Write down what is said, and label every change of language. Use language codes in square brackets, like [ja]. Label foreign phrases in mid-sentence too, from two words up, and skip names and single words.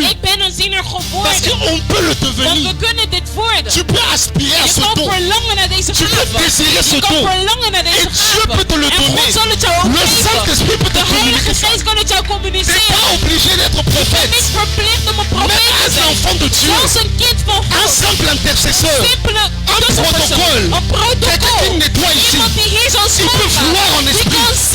[nl] ik ben een ziener [fr] Parce [nl] geworden. [fr] qu'on peut le [nl] Want [fr] devenir. [nl] we kunnen dit worden. [fr] Tu peux aspirer à [nl] Je [fr] ce [nl] kan [fr] don. [nl] verlangen naar deze [fr] Tu peux [nl] gave. [fr] désirer ce [nl] Je kan [fr] don. [nl] verlangen naar deze [fr] Et Dieu [nl] gave. [fr] peut te le [nl] En God [fr] donner. [nl] zal het jou ook [fr] Le [nl] geven. [fr] Saint-Esprit peut te [nl] De Heilige [fr] communiquer ça. [nl] Geest kan het jou [fr] Tu n'es [nl] communiceren. [fr] pas obligé d'être [nl] Je bent [fr] prophète. [nl] niet verplicht om een [fr] Même [nl] profeet te [fr] un [nl] zijn. [fr] enfant de Dieu. [nl] Zelfs een kind van [fr] Un [nl] God. [fr] simple intercesseur. [nl] Simpele [fr] Un [nl] tussenpersoon. [fr] protocole. [nl] Een [fr] Quelqu'un qui [nl] protocol. [fr] nettoie ici. [nl] Iemand die hier zal [fr] Il peut voir en [nl] schoonmaken. Die [fr] esprit. [nl] kan